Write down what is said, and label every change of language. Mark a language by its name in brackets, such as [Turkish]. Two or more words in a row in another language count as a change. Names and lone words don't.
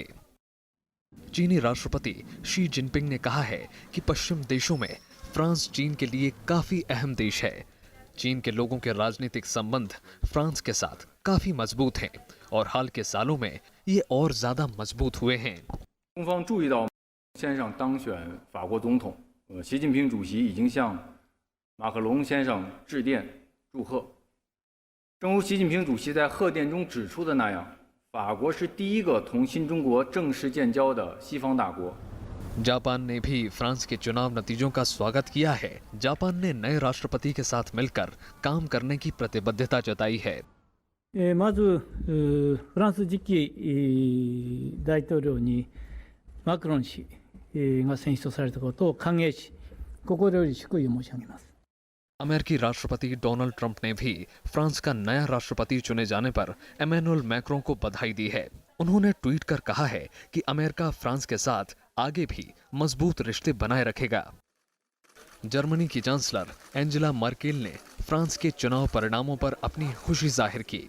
[Hindi] चीनी राष्ट्रपति शी जिनपिंग ने कहा है कि पश्चिम देशों में फ्रांस चीन के लिए काफी अहम देश है। चीन के लोगों के राजनीतिक संबंध फ्रांस के साथ काफी मजबूत हैं और हाल के सालों में ये और ज्यादा मजबूत हुए हैं। [Chinese] 中方注意到先生当选法国总统，习近平主席已经向马克龙先生致电祝贺。正如习近平主席在贺电中指出的那样，法国是第一个同新中国正式建交的西方大国。 [Hindi] जापान ने भी फ्रांस के चुनाव नतीजों का स्वागत किया है। जापान ने नए राष्ट्रपति के साथ मिलकर काम करने की प्रतिबद्धता जताई है। [Japanese] まずフランス次期大統領にマクロン氏が選出されたことを歓迎し、心より祝意を申し上げます。 [Hindi] अमेरिकी राष्ट्रपति डोनाल्ड ट्रंप ने भी फ्रांस का नया राष्ट्रपति चुने जाने पर एमेनुएल मैक्रों को बधाई दी है। उन्होंने ट्वीट कर कहा है कि अमेरिका फ्रांस के साथ आगे भी मजबूत रिश्ते बनाए रखेगा। जर्मनी की चांसलर एंजेला मर्केल ने फ्रांस के चुनाव परिणामों पर अपनी खुशी जाहिर की।